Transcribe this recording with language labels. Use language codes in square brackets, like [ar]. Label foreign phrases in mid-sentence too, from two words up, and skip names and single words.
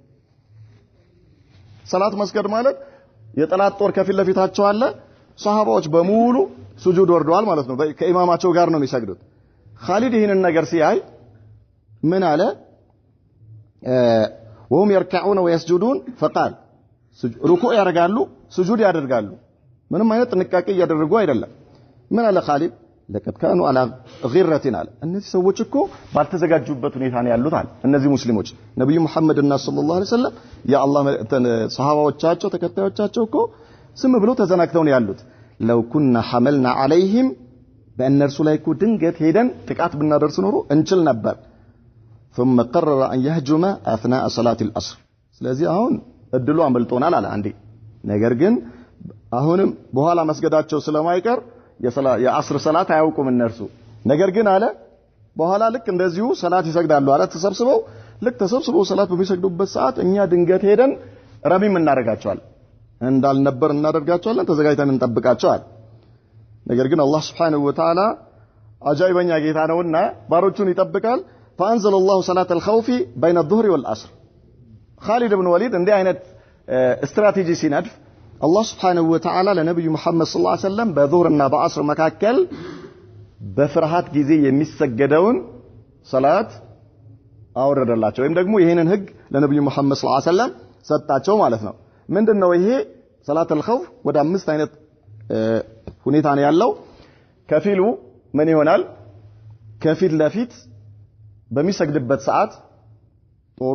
[am] ሰላት መስገድ ማለት የጠላት ጦር ከፊት ለፊታቸው አለ ሷሃባዎች በሙሉ ሱጁድ ወርደዋል ማለት ነው ከኢማማቸው ጋር ነው የሚሰግዱት خالد ይሄንን ነገር ሲያይ ምን አለ [ar] وهم يركعون ويسجدون فقال [am] ركوع ያደርጋሉ ሱጁድ ያደርጋሉ ምንም አይነት ጥንቃቄ ያደረጉ አይደለም ምን አለ خالد [ar] لقد كانوا على غيرة على [am] እነዚህ ሰዎች እኮ ባልተዘጋጁበት ሁኔታ ነው ያሉት አለ እነዚህ ሙስሊሞች ነብዩ መሐመድ እና ሰለላሁ [ar] عليه وسلم [am] ያአላህ ሰሃባዎቻቸው ተከታዮቻቸው እኮ ስም ብለው ተዘናግተው ነው ያሉት [ar] لو كنا حملنا عليهم [am] በእነርሱ ላይ እኮ ድንገት ሄደን ጥቃት ብናደርስ ኖሮ እንችል ነበር ثم [ar] قرر ان يهجم اثناء صلاه العصر [am] ስለዚህ አሁን እድሉ አመልጦናል አለ አንዴ ነገር ግን አሁንም በኋላ መስገዳቸው ስለማይቀር የአስር ሰላት አያውቁም እነርሱ ነገር ግን አለ በኋላ ልክ እንደዚሁ ሰላት ይሰግዳሉ አለ ተሰብስበው ሰላት በሚሰግዱበት ሰዓት እኛ ድንገት ሄደን ረሚም እናደርጋቸዋለን እንዳልነበር እናደርጋቸዋለን ተዘጋጅተን እንጠብቃቸዋለን ነገር ግን አላህ [ar] سبحانه وتعالى [am] አጃይበኛ ጌታ ነውና ባሮቹን ይጠብቃል [ar] فانزل الله صلاه الخوف بين الظهر والعصر خالد بن وليد [am] እንዲህ አይነት ስትራቴጂ ሲነድፍ [ar] الله سبحانه وتعالى [am] ለነብዩ መሐመድ [ar] صلى الله عليه وسلم [am] በዙህርና በአስር መካከል በፍርሃት ጊዜ የሚሰገደውን ሰላት አወረደላቸው ወይም ደግሞ ይሄንን ህግ ለነብዩ መሐመድ [ar] صلى الله عليه وسلم [am] ሰጣቸው ማለት ነው ምንድነው ይሄ ሰላት الخوف ወደ አምስት አይነት ሁኔታ ነው ያለው ከፊሉ ምን ይሆናል ከፊት ለፊት በሚሰግድበት ሰዓት ጦሩ